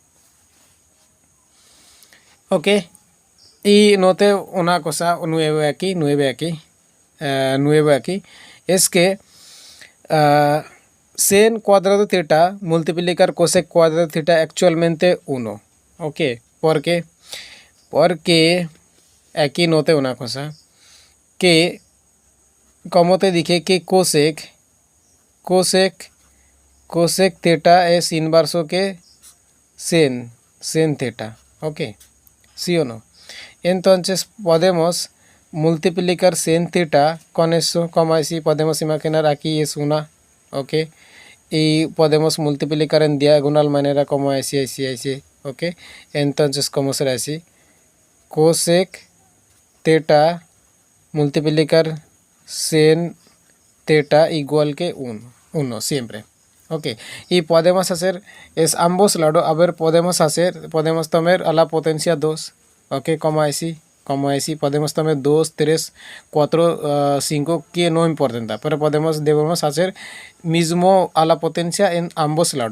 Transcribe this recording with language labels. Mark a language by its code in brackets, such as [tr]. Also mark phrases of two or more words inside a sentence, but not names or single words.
[es] Ok, y note una cosa nueva aquí, es que sin cuadrado theta multiplicar cosec cuadrado theta actualmente 1, ok, porque aquí note una cosa, que como te dije que cosec theta es inverso que sin theta, ok, ¿sí o no? Entonces podemos multiplicar sin theta con eso, como así podemos imaginar aquí es 1, ok, y podemos multiplicar en diagonal manera como así, ok, entonces como será así, cosec theta multiplicar sin theta igual que 1 siempre. Ok, y podemos hacer es ambos lados. A ver, podemos tomar a la potencia 2. Ok, como así podemos tomar 2, 3, 4, 5, que no importa, pero debemos hacer mismo a la potencia en ambos lados.